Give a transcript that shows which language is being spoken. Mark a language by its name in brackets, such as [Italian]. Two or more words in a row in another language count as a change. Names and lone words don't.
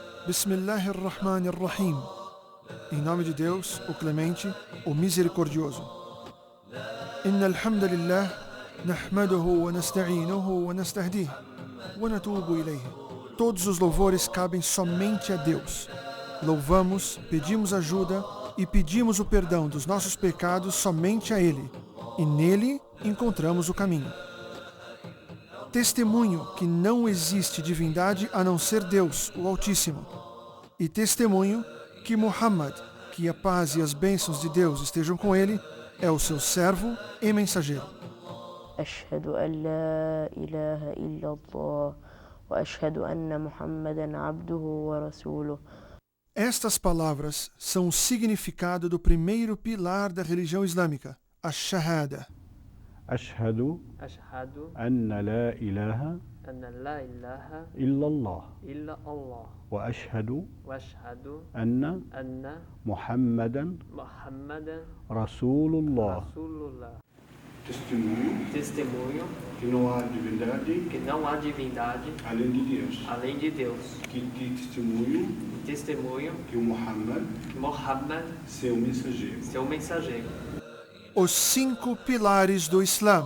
[Arabic] بسم الله الرحمن الرحيم. [Portuguese] Em nome de Deus, o Clemente, o Misericordioso. [Arabic] إن الحمد لله نحمده ونستعينه ونستهديه ونتوب إليه. [Portuguese] Todos os louvores cabem somente a Deus. Louvamos, pedimos ajuda e pedimos o perdão dos nossos pecados somente a Ele, e nele encontramos o caminho. Testemunho que não existe divindade a não ser Deus, o Altíssimo, e testemunho que Muhammad, que a paz e as bênçãos de Deus estejam com ele, é o seu servo e mensageiro. [Arabic] أشهد أن لا إله إلا الله وأشهد أن محمدا عبده ورسوله. [Portuguese] Estas palavras são o significado do primeiro pilar da religião islâmica, a Shahada. [Arabic] أشهد أن لا إله إلا الله وأشهد أن محمدا رسول الله. [Portuguese] Testemunho que não há divindade além de Deus. Que testemunho que o Muhammad seu mensageiro. Os 5 pilares do Islã.